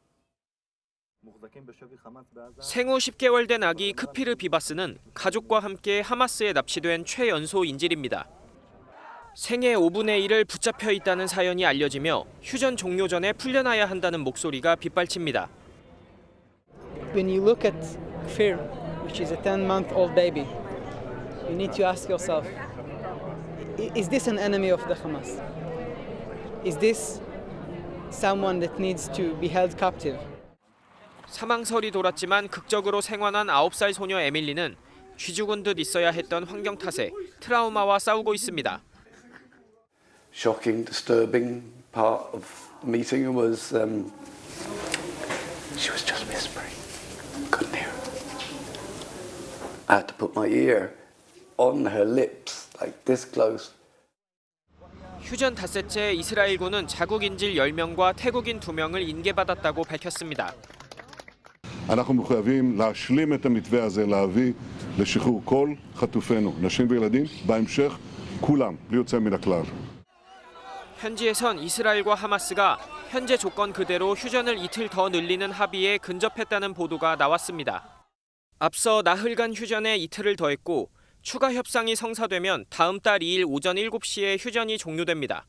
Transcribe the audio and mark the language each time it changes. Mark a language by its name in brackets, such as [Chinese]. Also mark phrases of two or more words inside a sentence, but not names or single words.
[Korean] 생후 10개월 된 아기 크피르 비바스는 가족과 함께 하마스에 납치된 최연소 인질입니다. 생애 5분의 1을 붙잡혀 있다는 사연이 알려지며 휴전 종료 전에 풀려나야 한다는 목소리가 빗발칩니다. [English] When you look at Kfir, which is a 10-month-old baby, you need to ask yourself, is this an enemy of the Hamas? Is this someone that needs to be held captive? [Korean] 사망설이 돌았지만 극적으로 생還한 9살 소녀 에밀리는 쥐 죽은 듯 있어야 했던 환경 탓에 트라우마와 싸우고 있습니다. [English] Shocking, disturbing, part of the meeting and was she was just whispering. Couldn't hear her. I had to put my ear on her lips, like this close. [Korean] 휴전 닷새째 이스라엘군은 자국 인질 10명과 태국인 2명을 인계받았다고 밝혔습니다. [Hebrew] אנחנו מחויבים להשלים את המתווה הזה, להביא לשחרור כל חטופינו, נשים וילדים, בהמשך כולם, בלי יוצא מן הכלל. [Korean] 현지에선 이스라엘과 하마스가 현재 조건 그대로 휴전을 이틀 더 늘리는 합의에 근접했다는 보도가 나왔습니다. 앞서 나흘간 휴전에 이틀을 더했고 추가 협상이 성사되면 다음 달 2일 오전 7시에 휴전이 종료됩니다.